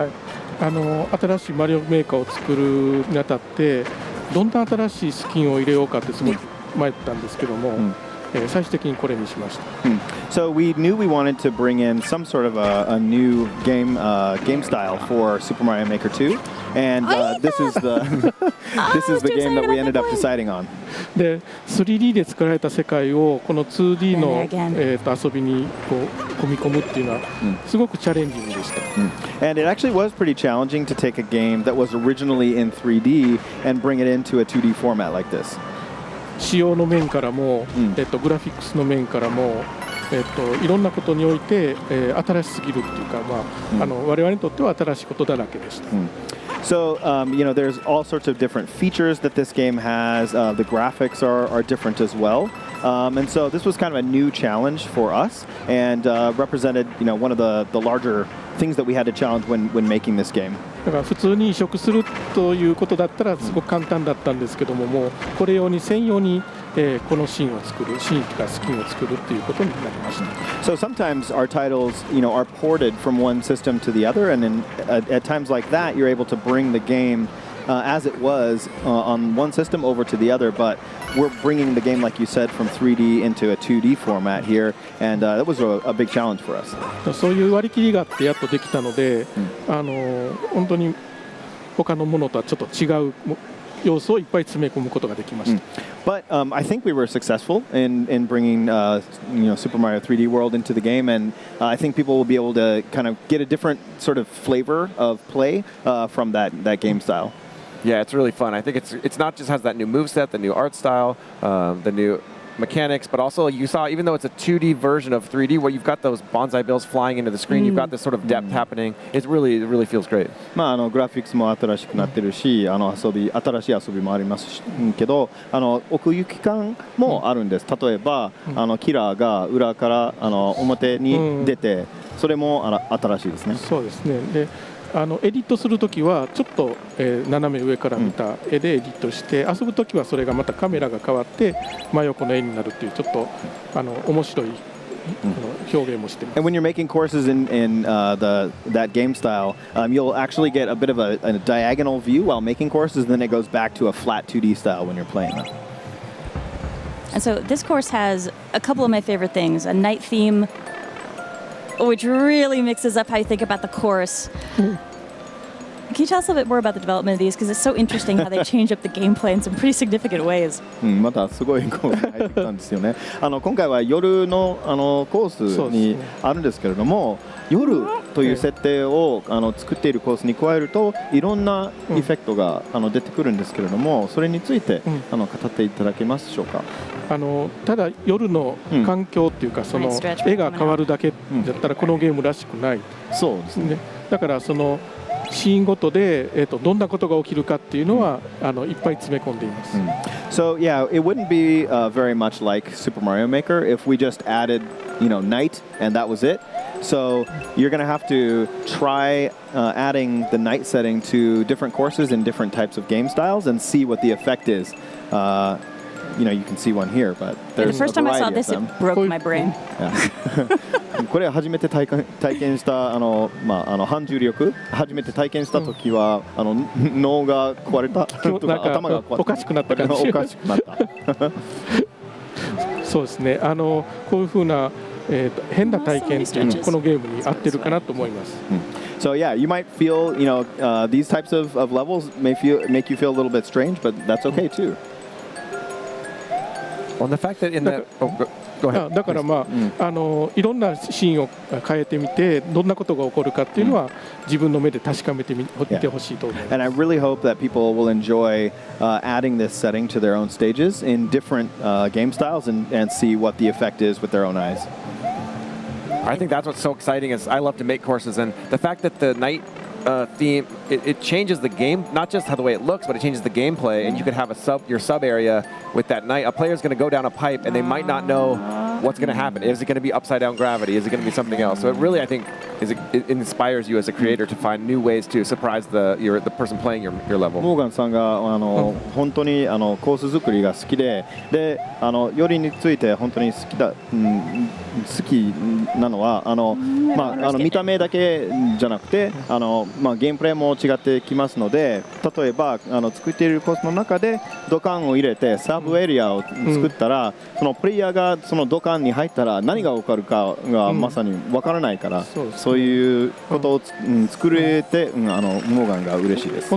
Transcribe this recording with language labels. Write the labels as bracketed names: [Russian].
[Japanese] はい、新しいマリオメーカーを作るにあたってどんな新しいスキンを入れようかってすごい迷ったんですけども、最終的にこれにしました。 [English] So we knew we wanted to bring in some sort of a new game style for Super Mario Maker 2, and this is the game that we ended up deciding on. [Japanese] で 3D で作られた世界をこの 2D の、遊びにこう組み込むっていうのはすごくチャレンジングでした。 [English] And it actually was pretty challenging to take a game that was originally in 3D and bring it into a 2D format like this. [Japanese] 仕様の面からも、グラフィックスの面からも、いろんなことにおいて、新しすぎるっていうか、我々にとっては新しいことだらけでした。 [English] So, there's all sorts of different features that this game has. The graphics are different as well. And so this was kind of a new challenge for us and represented, one of the larger things that we had to challenge when making this game. [Japanese] だから普通に移植するということだったらすごく簡単だったんですけども、もうこれ用に専用に、このシーンを作る、シーンとかスキンを作るっていうことになりました。 [English] So sometimes our titles, are ported from one system to the other, and then at times like that, you're able to bring the game as it was on one system over to the other, but we're bringing the game, like you said, from 3D into a 2D format here, and that was a big challenge for us. [Japanese] そういう割り切りがあってやっとできたので、本当に他のものとはちょっと違う要素をいっぱい詰め込むことができました。 [English] But I think we were successful in bringing Super Mario 3D World into the game, and I think people will be able to kind of get a different sort of flavor of play from that game style. Yeah, it's really fun. I think it's not just has that new moveset, the new art style, the new mechanics, but also you saw, even though it's a 2D version of 3D, where you've got those bonsai bills flying into the screen, you've got this sort of depth happening. It really feels great. [Japanese] グラフィックスも新しくなってるし、新しい遊びもありますけど、奥行き感もあるんです。例えば、キラーが裏から表に出て、それも新しいですね。そうですね。でエディットするときはちょっと、斜め上から見た絵でエディットして、遊ぶときはそれがまたカメラが変わって真横の絵になるっていうちょっと面白い表現もしてます。 [English] And when you're making courses in that game style, you'll actually get a bit of a diagonal view while making courses, and then it goes back to a flat 2D style when you're playing them. And so this course has a couple of my favorite things: a night theme, which really mixes up how you think about the course. Can you tell us a bit more about the development of these? Because it's so interesting how they change up the gameplay in some pretty significant ways. [Japanese] またすごいコースに入ってきたんですよね。今回は夜のコースにあるんですけれども、夜という設定を作っているコースに加えるといろんなエフェクトが出てくるんですけれども、それについて語っていただけますでしょうか。ただ夜の環境っていうか、その絵が変わるだけだったらこのゲームらしくない。そうですね。だからそのシーンごとで、どんなことが起きるかっていうのは、いっぱい詰め込んでいます。 [English] So yeah, it wouldn't be very much like Super Mario Maker if we just added, night and that was it. So you're going to have to try adding the night setting to different courses in different types of game styles and see what the effect is. You can see one here, but The there's a first time I saw variety of this, it them. broke my brain. [Japanese] これ初めて体験した反重力初めて体験した時は、脳が壊れたとか頭が壊れたおかしくなった感じおかしくなったそうですねこういうふうな、変な体験っていうのこのゲームに合ってるかなと思います。 [English] So yeah, you might feel, these types of levels make you feel a little bit strange, but that's okay too. On the fact that in the go ahead. [Japanese] だからいろんなシーンを変えてみてどんなことが起こるかっていうのは自分の目で確かめてみてほしいと思います。 [English] And I really hope that people will enjoy adding this setting to their own stages in different game styles and see what the effect is with their own eyes. I think that's what's so exciting is I love to make courses, and the fact that the night theme it changes the game, not just how the way it looks, but it changes the gameplay. And you could have your sub area with that night. A player's going to go down a pipe, and they might not know what's going to happen. Is it going to be upside down gravity? Is it going to be something else? So it really, I think, it inspires you as a creator to find new ways to surprise the person playing your level. [Japanese] モーガンさんが本当にコース作りが好きで、よりについて本当に好きなのは見た目だけじゃなくてゲームプレイも違ってきますので、例えば作っているコースの中で土管を入れてサブエリアを作ったら、そのプレイヤーがその土管に入ったら何が起こるかがまさに分からないから、そういうことを作れてモーガンが嬉しいです。